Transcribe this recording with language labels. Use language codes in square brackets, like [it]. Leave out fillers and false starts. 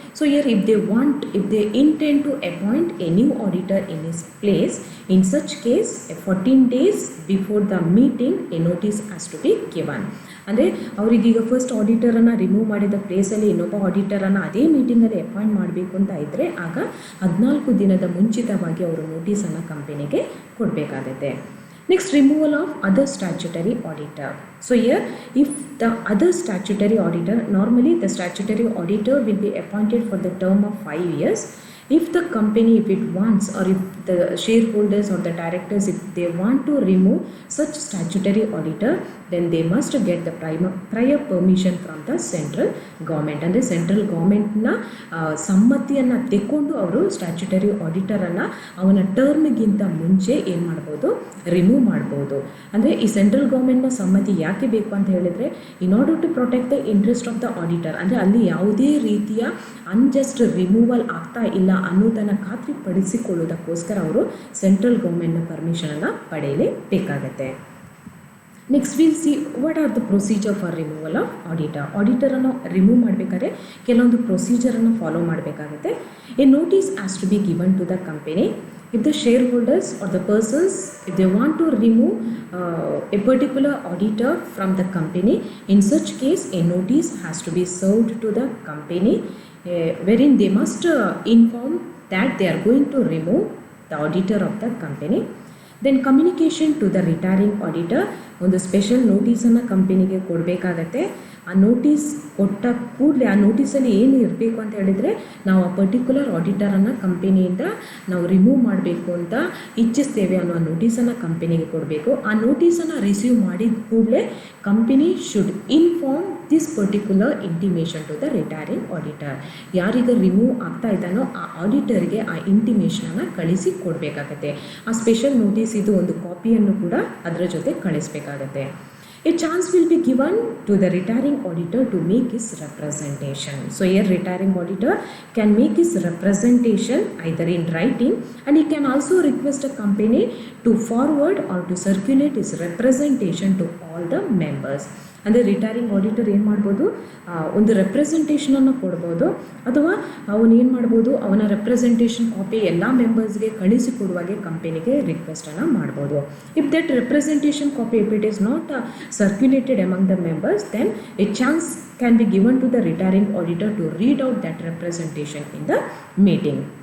[en] So if they intend to appoint a new auditor in his place, in such case 14 days before the meeting a notice has to be given. [kn] ಅಂದರೆ ಅವರಿಗೀಗ first ಆಡಿಟರನ್ನು remove ಮಾಡಿದ ಪ್ಲೇಸಲ್ಲಿ ಇನ್ನೊಬ್ಬ ಆಡಿಟರನ್ನು ಅದೇ ಮೀಟಿಂಗಲ್ಲಿ appoint ಮಾಡಬೇಕು ಅಂತ ಇದ್ದರೆ ಆಗ 14 ದಿನದ ಮುಂಚಿತವಾಗಿ ಅವರು ನೋಟಿಸನ್ನು ಕಂಪನಿಗೆ ಕೊಡಬೇಕಾಗುತ್ತೆ. [en] Next, removal of other statutory auditor. So here, if the other statutory auditor, normally the statutory auditor will be appointed for the term of 5 years. If the company, if it wants, or if the shareholders or the directors, if they want to remove such statutory auditor, then they must get the prior permission from the central government. [kn] ಅಂದರೆ central ಗೌರ್ಮೆಂಟ್ನ ಸಮ್ಮತಿಯನ್ನು ತೆಕ್ಕೊಂಡು ಅವರು statutory ಆಡಿಟರನ್ನು ಅವನ ಟರ್ಮ್ಗಿಂತ ಮುಂಚೆ ಏನು ಮಾಡ್ಬೋದು? Remove ಮಾಡ್ಬೋದು. ಅಂದರೆ ಈ ಸೆಂಟ್ರಲ್ ಗೌರ್ಮೆಂಟ್ನ ಸಮ್ಮತಿ ಯಾಕೆ ಬೇಕು ಅಂತ ಹೇಳಿದರೆ, [en] In order to protect the interest of the auditor. [kn] ಅಂದರೆ ಅಲ್ಲಿ ಯಾವುದೇ ರೀತಿಯ ಅನ್ಜಸ್ಟ್ ರಿಮೂವಲ್ ಆಗ್ತಾ ಇಲ್ಲ ಅನ್ನೋದನ್ನು ಖಾತ್ರಿಪಡಿಸಿಕೊಳ್ಳೋದಕ್ಕೋಸ್ಕರ ಅವರು central ಗೌರ್ಮೆಂಟ್ನ ಪರ್ಮಿಷನನ್ನು ಪಡೆಯಲೇಬೇಕಾಗತ್ತೆ. [en] Next will see what are the procedure for removal of auditor. [kn] ಆಡಿಟರನ್ನು remove ಮಾಡಬೇಕಾದ್ರೆ ಕೆಲವೊಂದು ಪ್ರೊಸೀಜರನ್ನು ಫಾಲೋ ಮಾಡಬೇಕಾಗುತ್ತೆ. [en] A notice has to be given to the company. If the shareholders or the persons, if they want to remove a particular auditor from the company, in such case a notice has to be served to the company wherein they must inform that they are going to remove the auditor of the company. Then communication to the retiring auditor. [kn] ಒಂದು special ನೋಟಿಸನ್ನು ಕಂಪನಿಗೆ ಕೊಡಬೇಕಾಗತ್ತೆ. ಆ notice ಕೊಟ್ಟ ಕೂಡಲೇ ಆ ನೋಟಿಸಲ್ಲಿ ಏನು ಇರಬೇಕು ಅಂತ ಹೇಳಿದರೆ, ನಾವು ಆ ಪರ್ಟಿಕ್ಯುಲರ್ ಆಡಿಟರನ್ನು ಕಂಪನಿಯಿಂದ ನಾವು ರಿಮೂವ್ ಮಾಡಬೇಕು ಅಂತ ಇಚ್ಛಿಸ್ತೇವೆ ಅನ್ನೋ ನೋಟಿಸನ್ನು ಕಂಪನಿಗೆ ಕೊಡಬೇಕು. ಆ ನೋಟಿಸನ್ನು ರಿಸೀವ್ ಮಾಡಿದ ಕೂಡಲೇ [en] Company should inform this particular intimation to the retiring auditor. [kn] ಯಾರೀಗ ರಿಮೂವ್ ಆಗ್ತಾ ಇದ್ದಾನೋ ಆ ಆಡಿಟರ್ಗೆ ಆ ಇಂಟಿಮೇಷನನ್ನು ಕಳಿಸಿ ಕೊಡಬೇಕಾಗತ್ತೆ. ಆ ಸ್ಪೆಷಲ್ ನೋಟಿಸ್ ಇದು ಒಂದು ಕಾಪಿಯನ್ನು ಕೂಡ ಅದರ ಜೊತೆ ಕಳಿಸಬೇಕಾಗತ್ತೆ. [en] A chance will be given to the retiring auditor to make his representation. So here retiring auditor can make his representation either in writing, and he can also request a company to forward or to circulate his representation to all the members. [kn] ಅಂದರೆ retiring auditor ಏನು ಮಾಡ್ಬೋದು? ಒಂದು ರೆಪ್ರೆಸೆಂಟೇಷನನ್ನು ಕೊಡ್ಬೋದು, ಅಥವಾ ಅವನು ಏನು ಮಾಡ್ಬೋದು? ಅವನ ರೆಪ್ರೆಸೆಂಟೇಷನ್ ಕಾಪಿ ಎಲ್ಲ ಮೆಂಬರ್ಸ್ಗೆ ಕಳಿಸಿಕೊಡುವಾಗೆ ಕಂಪನಿಗೆ ರಿಕ್ವೆಸ್ಟನ್ನು ಮಾಡ್ಬೋದು. [en] If that representation copy if it is not circulated among the members, then a chance can be given to the retiring auditor to read out that representation in the meeting.